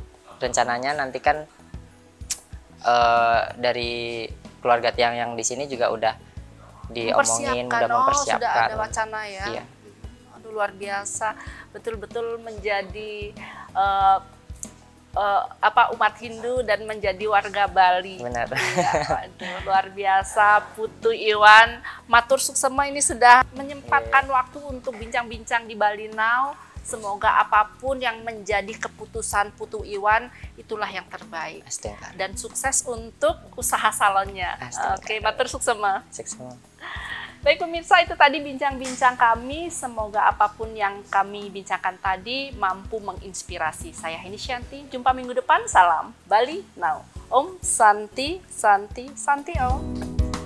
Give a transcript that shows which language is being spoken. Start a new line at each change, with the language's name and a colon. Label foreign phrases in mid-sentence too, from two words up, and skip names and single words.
Indonesian: rencananya nanti kan dari keluarga Tiang yang di sini juga udah diomongin, udah Sudah mempersiapkan. ada wacana ya. Iya. Aduh, luar biasa, betul-betul menjadi umat Hindu dan menjadi warga Bali. Benar. Ya, waduh, luar biasa. Putu Iwan,
Balinese: matur suksema
Indonesian: ini sudah menyempatkan waktu untuk bincang-bincang di Bali Now. Semoga apapun yang menjadi keputusan Putu Iwan, itulah yang terbaik. Astengkara. Dan sukses untuk usaha salonnya. Astagfirullah. Oke,
Balinese: matur suksema.
Indonesian: Sukses. Baik pemirsa, itu tadi bincang-bincang kami. Semoga apapun yang kami bincangkan tadi mampu menginspirasi. Saya Heni Shanti, jumpa minggu depan. Salam Bali Now.
Sanskrit: Om Santi, Santi, Santi Om.